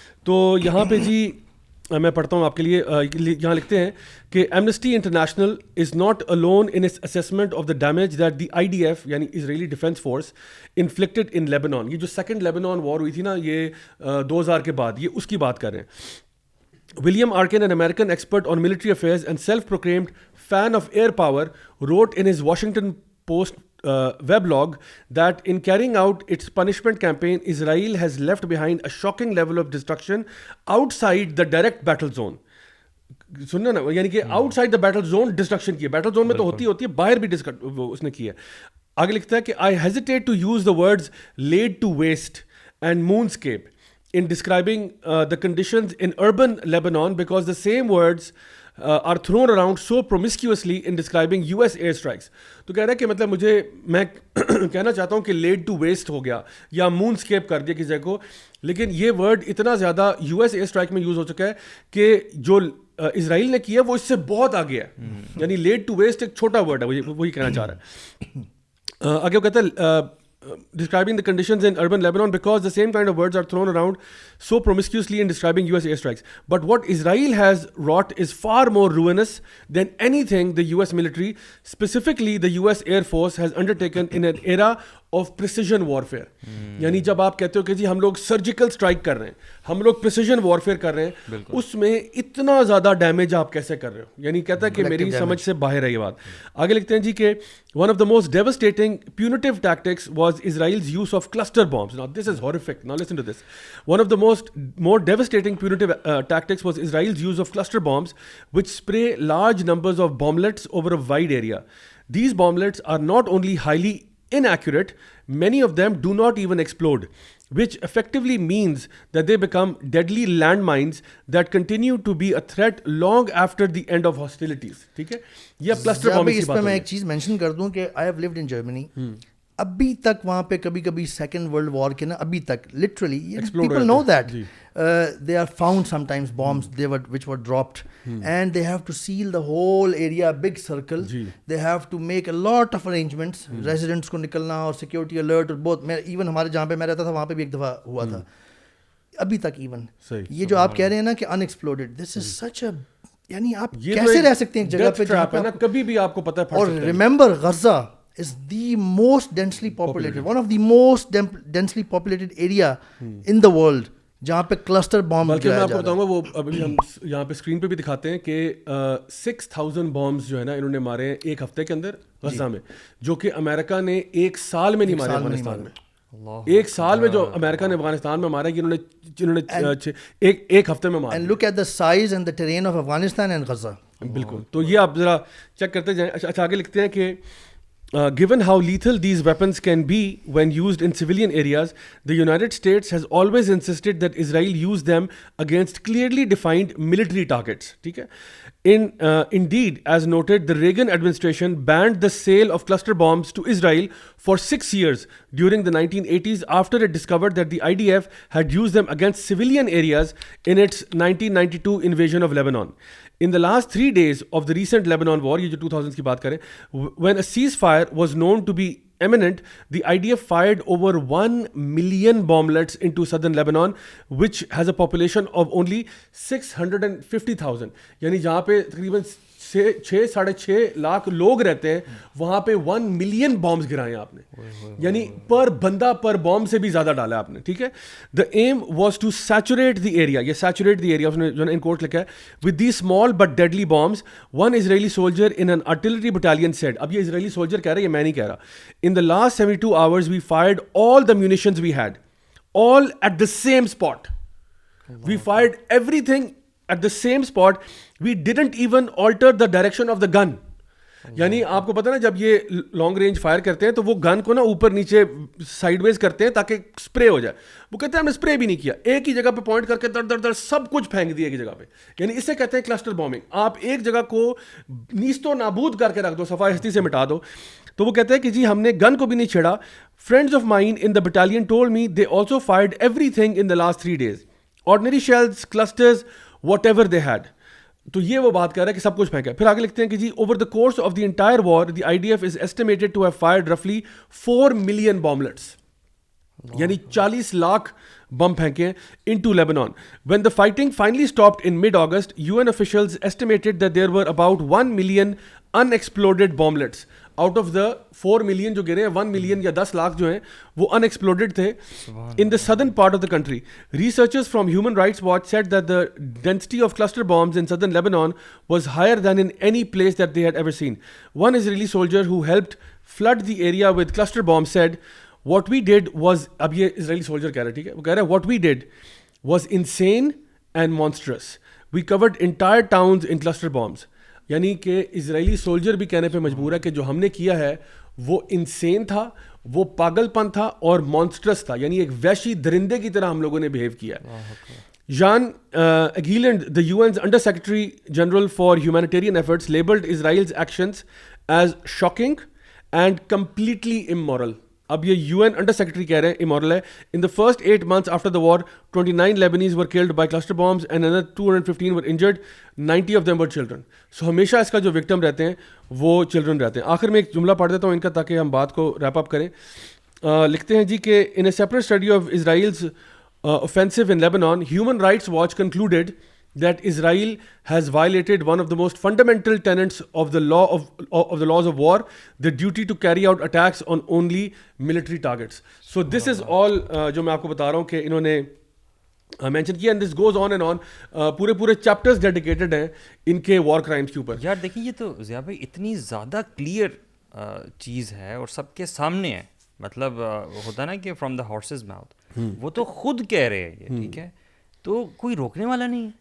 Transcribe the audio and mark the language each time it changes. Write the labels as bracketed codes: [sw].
[ur] تو یہاں پہ جی میں پڑھتا ہوں آپ کے لیے, یہاں لکھتے ہیں کہ [en] Amnesty International is not alone in its assessment of the damage that the IDF یعنی Israeli defence force inflicted in Lebanon. [ur] یہ جو سیکنڈ لیبنان وار ہوئی تھی نا, یہ 2000 کے بعد, یہ اس کی بات کر رہے ہیں. [en] William Arkin, an American expert on military affairs and self-proclaimed fan of air power, wrote in his Washington Post weblog that in carrying out its punishment campaign, Israel has left behind a shocking level of destruction outside the direct battle zone. [ur] سننا نا, یعنی کہ [en] outside the battle zone [ur] destruction کی ہے, battle zone میں تو ہوتی ہے, باہر بھی اس نے کی ہے. آگے لکھتا ہے کہ [en] I hesitate to use the words laid to waste and moonscape in describing the conditions in urban Lebanon because the same words are thrown around so promiscuously in describing US airstrikes. [ur] تو کہہ رہا ہے کہ مطلب میں کہنا چاہتا ہوں کہ [en] lead to waste [ur] ہو گیا یا مون اسکیپ کر دیا کسی جگہ کو, لیکن یہ ورڈ اتنا زیادہ US ایئر اسٹرائک میں یوز ہو چکا ہے کہ جو اسرائیل نے کیا وہ اس سے بہت آگے ہے, یعنی لیڈ ٹو ویسٹ ایک چھوٹا ورڈ ہے, وہی کہنا چاہ رہا ہے. آگے وہ کہتا ہے [en] describing the conditions in urban Lebanon because the same kind of words are thrown around so promiscuously in describing US airstrikes. But what Israel has wrought is far more ruinous than anything the US military, specifically the US Air Force, has undertaken in an era of precision warfare. [ur] یعنی جب آپ کہتے ہو کہ جی ہم لوگ surgical strike کر رہے ہیں, ہم لوگ پریسیجن وارفیئر کر رہے ہیں, اس میں اتنا زیادہ ڈیمیج آپ کیسے کر رہے ہو, یعنی کہتا ہے کہ میری سمجھ سے باہر ہے یہ بات. آگے لکھتے ہیں جی کہ [en] one of the most devastating punitive tactics was Israel's use of cluster bombs. Now this is horrific. Now listen to this. One of the more devastating punitive tactics was Israel's use of cluster bombs, which spray large numbers of bomblets over a wide area. These bomblets are not only highly inaccurate, many of them do not even explode, which effectively means that they become deadly landmines that continue to be a threat long after the end of hostilities. [ur] ٹھیک ہے, یہ cluster بام کی بات ہے. اس پہ میں ایک چیز مینشن کر دوں کہ [en] I have lived in Germany. [ur] ابھی تک وہاں پہ کبھی کبھی سیکنڈ ورلڈ وار کے نا, ابھی تک [en] Literally people know that they are found sometimes bombs which were dropped and they have to seal the whole area, big circle. They have to make a lot of arrangements, residents [ur] کو نکلنا اور [en] security alert [ur] اور بہت. میں even ہمارے جہاں پہ میں رہتا تھا وہاں پہ بھی ایک دفعہ ہوا تھا, ابھی تک ایون یہ جو آپ کہہ رہے ہیں نا کہ unexploded, [en] this is such a, [ur] یعنی آپ کیسے رہ سکتے ہیں ایک جگہ پہ جہاں پہ کبھی بھی آپ کو پتہ ہے. اور remember Gaza is the most densely populated, one of the most densely populated area in the world, جہاں پہ کلسٹر بام. بلکہ میں آپ کو بتاؤں گا, وہ ابھی ہم یہاں پہ اسکرین پہ بھی دکھاتے ہیں کہ 6000 بامز جو ہے نا انہوں نے مارے ہیں ایک ہفتے کے اندر غزہ میں, جو کہ امریکہ نے ایک سال میں نہیں مارے افغانستان میں. ایک سال میں جو امریکہ نے افغانستان میں مارا ہے, جنہوں نے ایک ہفتے میں مارا. [en] And look at the size and the terrain of Afghanistan and Gaza. [ur] بالکل, تو یہ آپ ذرا چیک کرتے جائیں. اچھا آگے لکھتے ہیں کہ [en] given how lethal these weapons can be when used in civilian areas, the United States has always insisted that Israel use them against clearly defined military targets. [ur] ٹھیک ہے. [en] Indeed, as noted, the Reagan administration banned the sale of cluster bombs to Israel for 6 years during the 1980s after it discovered that the IDF had used them against civilian areas in its 1992 invasion of Lebanon. In the last 3 days of the recent Lebanon war, [ur] یہ جو 2000s کی بات کریں, [en] when a ceasefire was known to be imminent, the IDF fired over 1 million bomblets into southern Lebanon, which has a population of only 650,000. [ur] یعنی جہاں پہ تقریباً 6.5 لاکھ لوگ رہتے ہیں وہاں پہ 1 ملین بامبس گرائے آپ نے, یعنی پر بندہ پر بامب سے بھی زیادہ ڈالا آپ نے, ٹھیک ہے. [en] the aim was to saturate the area, یہ saturate the area [ur] اس نے جو ان کوٹ لکھا ہے, [en] With the small but deadly bombs. One Israeli soldier in an artillery battalion said, [ur] اب یہ اسرائیلی سولجر کہہ رہا [en] ہے, یہ میں نہیں کہہ رہا, in the last 72 hours we fired all the munitions we had, all at the same spot. We fired everything at the same spot. We didn't even alter the direction of the gun. [ur] یعنی آپ کو پتا نا جب یہ لانگ رینج فائر کرتے ہیں تو وہ گن کو نا اوپر نیچے سائڈ ویز کرتے ہیں تاکہ اسپرے ہو جائے. وہ کہتے ہیں ہم نے اسپرے بھی نہیں کیا, ایک ہی جگہ پہ پوائنٹ کر کے در در در سب کچھ پھینک دیا ایک جگہ پہ. یعنی اسے کہتے ہیں کلسٹر بامبنگ. آپ ایک جگہ کو نیست و نابود کر کے رکھ دو, صفائی ہستی سے مٹا دو. تو وہ کہتے ہیں کہ جی ہم نے گن کو بھی نہیں چھیڑا. [en] Friends of mine in the battalion told me they also fired everything in the last 3 days. Ordinary shells, clusters, whatever they had. [ur] تو یہ وہ بات کر رہا ہے کہ سب کچھ پھینکا. پھر آگے لکھتے ہیں کہ جی [en] over the course of the entire war the IDF is estimated to have fired رفلی 4 million bomblets, [ur] یعنی 40 لاکھ بم پھینکے [en] into Lebanon. When the fighting finally stopped in mid-August, UN officials estimated that there were about 1 million unexploded bomblets. Out of the 4 million [ur] جو گرے ہیں, [en] 1 million [ur] یا 10 لاکھ جو ہیں وہ [en] unexploded [ur] تھے [en] in the southern part of the country. Researchers from Human Rights Watch said that the density of cluster bombs in southern Lebanon was higher than in any place that they had ever seen. One Israeli soldier who helped flood the area with cluster bombs said, what we did was, [ur] اب یہ Israeli soldier کہہ رہا ہے, [en] ٹھیک ہے, وہ کہہ رہا ہے what we did was insane and monstrous. We covered entire towns in cluster bombs. [ur] یعنی کہ اسرائیلی سولجر بھی کہنے پہ مجبور ہے کہ جو ہم نے کیا ہے وہ انسین تھا, وہ پاگل پن تھا اور مانسٹرس تھا, یعنی ایک وحشی درندے کی طرح ہم لوگوں نے بہیو کیا ہے. [en] Jan Egeland, the UN's under secretary general for humanitarian efforts, labelled Israel's actions as shocking and completely amoral. [ur] اب یہ UN انڈر سیکرٹری کہہ رہے ہیں امورل ہے. [en] In the first 8 months after the war 29 Lebanese were killed by cluster bombs and another 215 were injured. 90 of them were children. [ur] So ہمیشہ اس کا جو victim رہتے ہیں وہ چلڈرن رہتے ہیں. آخر میں ایک جملہ پڑھ دیتا ہوں ان کا تاکہ ہم بات کو ریپ اپ کریں. لکھتے ہیں جی کہ [en] In a separate study of Israel's offensive in Lebanon, Human Rights Watch concluded that Israel has violated one of the most fundamental tenets of the law of the laws of war, the duty to carry out attacks on only military targets. So this is all [ur] جو میں آپ کو بتا رہا ہوں کہ انہوں نے مینشن کیا, [en] and this goes on and on. [ur] پورے چیپٹرز ڈیڈیکیٹڈ ہیں ان کے وار کرائمس کے اوپر. یار دیکھیں یہ تو ضیاء بھائی اتنی زیادہ کلیئر چیز ہے اور سب کے سامنے ہے. مطلب ہوتا نا کہ [en] from the horse's mouth, [ur] وہ تو خود کہہ رہے ہیں یہ, ٹھیک ہے, تو کوئی روکنے والا نہیں ہے